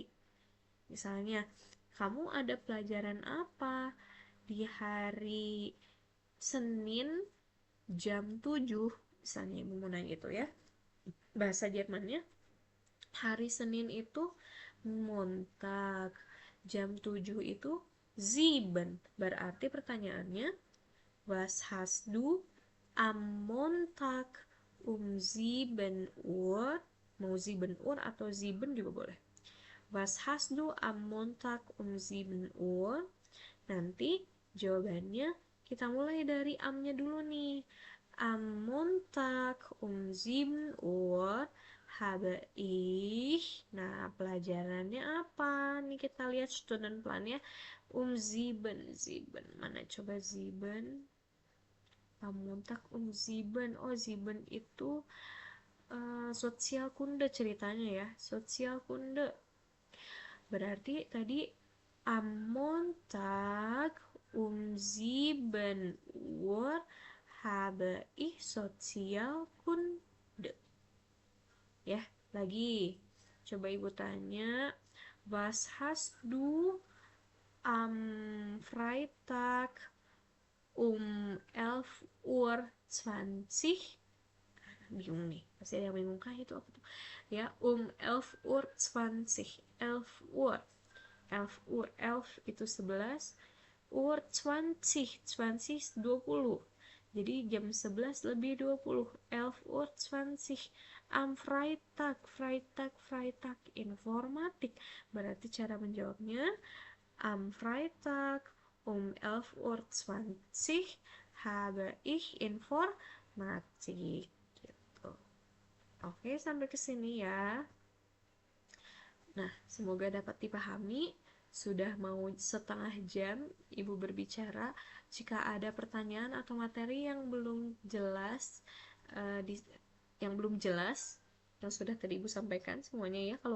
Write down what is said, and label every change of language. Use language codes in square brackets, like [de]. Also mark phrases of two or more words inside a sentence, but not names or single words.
[id] Misalnya, kamu ada pelajaran apa di hari Senin jam 7? Misalnya Ibu mau nanya gitu ya. Bahasa Jermannya, hari Senin itu Montag, jam 7 itu Sieben. Berarti pertanyaannya, [de] was hast du am Montag Uhr? [id] Mau 7 Uhr atau Sieben juga boleh. [de] Was hast du am Montag 7 Uhr? [id] Nanti jawabannya kita mulai dari amnya dulu nih. [de] Am Montag 7 Uhr habe ich. [id] Nah, pelajarannya apa? Nih kita lihat student plan-nya. 7. Mana coba 7? [de] Am Montag 7. [id] Oh, 7 itu sosial kunde ceritanya ya. Sosial kunde. Berarti tadi [de] am Montag 7 Uhr habe ich Sozialkunde. [id] Ya, lagi. Coba Ibu tanya, [de] was hast du am Freitag 11:20? [id] Bingung nih, pasti ada yang bingung kah itu apa tuh ya. 11:20. 11 Uhr, 11 itu 11, Uhr 20, 20 20. Jadi jam 11 lebih 20. 11:20 [de] am Freitag. Freitag informatik. [id] Berarti cara menjawabnya [de] am Freitag 11:20 habe ich Informatik. [id] Gitu. Oke, sampai ke sini ya. Nah, semoga dapat dipahami. Sudah mau setengah jam Ibu berbicara. Jika ada pertanyaan atau materi yang belum jelas, yang belum jelas, yang sudah tadi Ibu sampaikan semuanya ya.